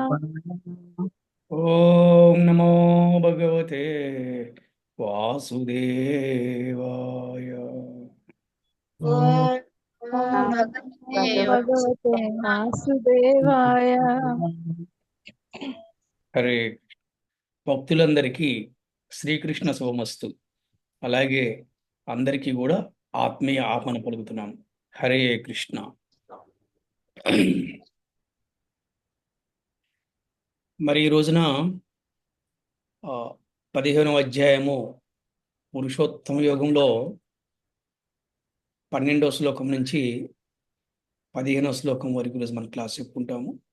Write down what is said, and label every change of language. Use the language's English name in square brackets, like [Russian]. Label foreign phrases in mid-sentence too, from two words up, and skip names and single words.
[Sanskrit] ओम नमो भगवते वासुदेवाय। ओम नमो ओम भगवते भगवते वासुदेवाय। वासुदेवाय। [Telugu] హరే భక్తులందరికీ శ్రీకృష్ణ శుభమస్తు. అలాగే అందరికీ కూడా ఆత్మీయ ఆహ్వానం పలుకుతున్నాం. హరే కృష్ణ. మరి ఈ రోజున 15వ అధ్యాయము పురుషోత్తమ యోగంలో 12వ శ్లోకం నుంచి 15వ శ్లోకం వరకు ఈరోజు మన క్లాస్ చెప్పుకుంటాము.